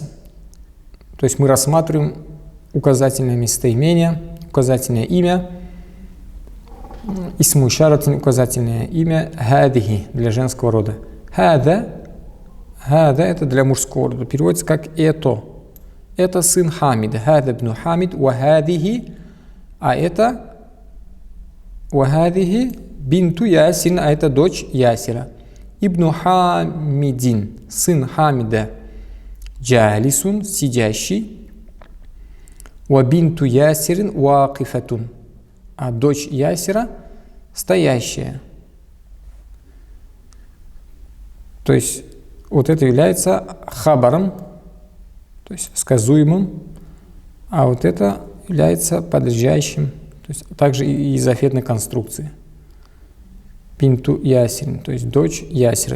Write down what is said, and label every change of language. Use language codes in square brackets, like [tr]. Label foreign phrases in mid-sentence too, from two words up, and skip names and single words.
[ru] То есть мы рассматриваем указательное местоимение, указательное имя. [ar] اسم إشارة, [ru] указательное имя. Хадихи для женского рода. Хада это для мужского рода. Переводится как это. Это сын Хамида. [ar] هذا ابن حميد. [ru] Вахадихи. А это [ar] وهذه بنت ياسين, [ru] а это дочь Ясира. [ar] ابن حميد, [ru] сын Хамида. [ar] Джалисун, сидящий. وبنت ياسر واقفة, [ru] а дочь Ясира стоящая. То есть вот это является хабаром, то есть сказуемым, а вот это является подлежащим. То есть также и изофетной конструкции. [ar] بنت ياسر, [ru] то есть дочь Ясира.